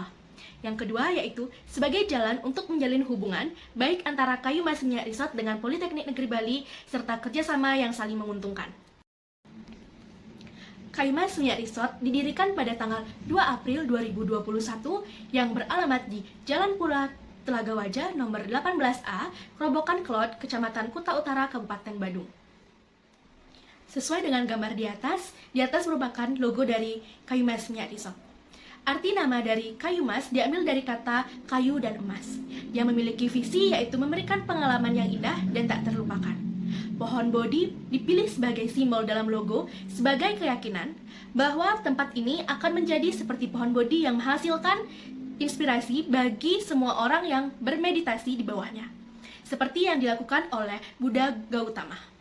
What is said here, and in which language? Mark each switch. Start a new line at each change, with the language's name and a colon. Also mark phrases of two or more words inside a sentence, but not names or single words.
Indonesian: Yang kedua yaitu sebagai jalan untuk menjalin hubungan baik antara Kayumas Minyak Resort dengan Politeknik Negeri Bali serta kerjasama yang saling menguntungkan. Kayumas Minyak Resort didirikan pada tanggal 2 April 2021 yang beralamat di Jalan Pura Telaga Wajah nomor 18A, Kerobokan Kelod, Kecamatan Kuta Utara, Kabupaten Badung. Sesuai dengan gambar di atas merupakan logo dari Kayumas Minyak Resort. Arti nama dari Kayumas diambil dari kata kayu dan emas, yang memiliki visi yaitu memberikan pengalaman yang indah dan tak terlupakan. Pohon bodi dipilih sebagai simbol dalam logo sebagai keyakinan bahwa tempat ini akan menjadi seperti pohon bodi yang menghasilkan inspirasi bagi semua orang yang bermeditasi di bawahnya, seperti yang dilakukan oleh Buddha Gautama.